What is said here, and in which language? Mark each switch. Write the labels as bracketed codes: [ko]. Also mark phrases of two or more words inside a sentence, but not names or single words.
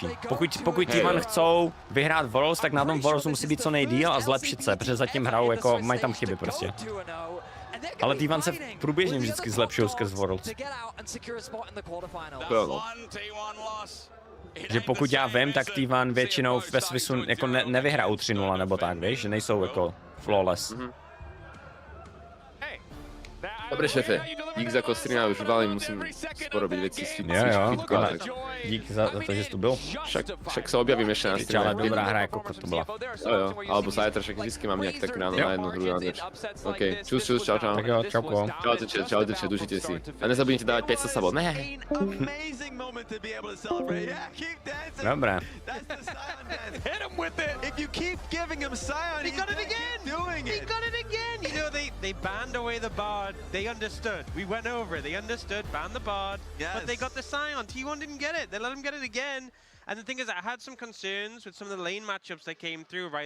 [cs] Pokud T1 chcou vyhrát Worlds, tak na tom Worldsu musí být co nejdýl a zlepšit se, protože zatím hrajou, jako, mají tam chyby prostě. Ale T1 se průběžně vždycky zlepšují skrz Worlds. Že pokud já vím, tak T1 většinou ve Swissu jako nevyhrajou 3-0 nebo tak, víš, že nejsou jako flawless. [sk] Dobre, šéfe, dík za kostry, už válím, musím porobiť veci s [cs] dík za to, že jsi tu byl. [sk] Však sa objavím ešte na streame. [cs] Ale dobrá hra, jako to byla. [sk] Jo, alebo zajtra, však vždycky mám nejak tak ráno na jednu hru na zač. [cs] OK, čus, čau. Tak jo, čauko. [sk] Čaute, užite si. A nezabudnite dávať 500 sabot, ne. Dobré. [en] Hit him with it! If you keep giving him Sion, he got it again! He got it again! You know, they banned away the bard. They understood. We went over it. They understood, banned the bard, but they got the Sion. T1 didn't get it. They let him get it again. And the thing is, I had some concerns with some of the lane matchups that came through, right?